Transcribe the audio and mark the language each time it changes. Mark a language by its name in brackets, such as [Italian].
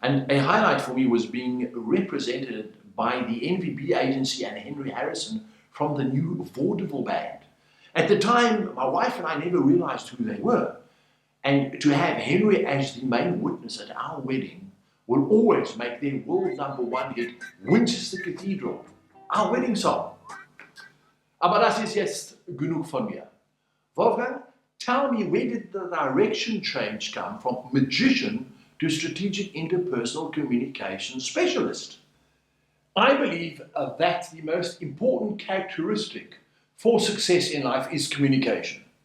[English] And a highlight for me was being represented by the NVB agency and Henry Harrison from the new Vaudeville band. At the time, my wife and I never realized who they were. And to have Henry as the main witness at our wedding will always make their world #1 hit Winchester Cathedral, our wedding song. [German] Aber das ist jetzt genug von mir. [English] Wolfgang, tell me, where did the direction change come from magician to strategic interpersonal communication specialist? I believe that the most important characteristic for success in life is communication.